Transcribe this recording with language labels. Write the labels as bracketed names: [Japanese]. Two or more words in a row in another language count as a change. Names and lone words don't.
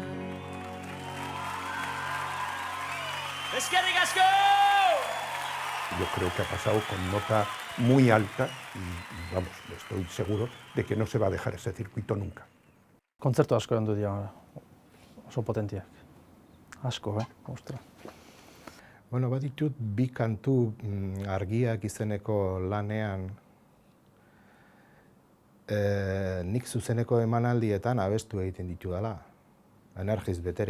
[Basque] ¡Eskerrik asko! [Spanish] Yo creo que ha pasado con nota muy alta y vamos, estoy seguro de que no se va a dejar ese circuito nunca. [Basque] Kontzertu asko endu dira, oso potentiak. Asko, ostra. Bueno, baditut bi kantu argiak izeneko lanean nik zuzeneko emanaldietan abestu egiten ditudala, energiz beteri.